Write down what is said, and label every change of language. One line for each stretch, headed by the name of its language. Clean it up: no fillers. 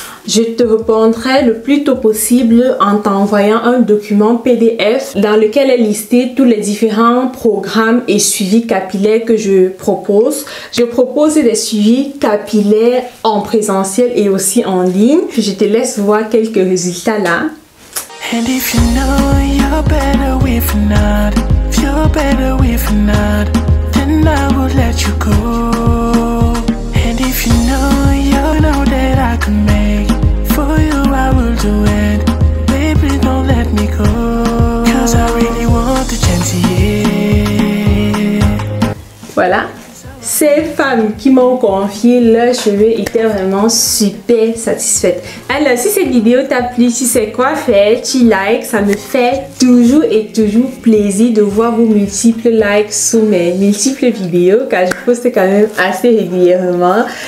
French: Je te répondrai le plus tôt possible en t'envoyant un document PDF dans lequel est listé tous les différents programmes et suivis capillaires que je propose. Je propose des suivis capillaires en présentiel et aussi en ligne. Je te laisse voir quelques résultats là.
English: And if you know you're better with not, if you're better with not, then I will let you go. And if you know that I can make for you, I will do it. Baby, don't let me go, 'cause I really want the chance, yeah.
French: Voilà. Ces femmes qui m'ont confié leurs cheveux étaient vraiment super satisfaites. Alors, si cette vidéo t'a plu, si c'est quoi faire, tu likes. Ça me fait toujours et toujours plaisir de voir vos multiples likes sous mes multiples vidéos, car je poste quand même assez régulièrement.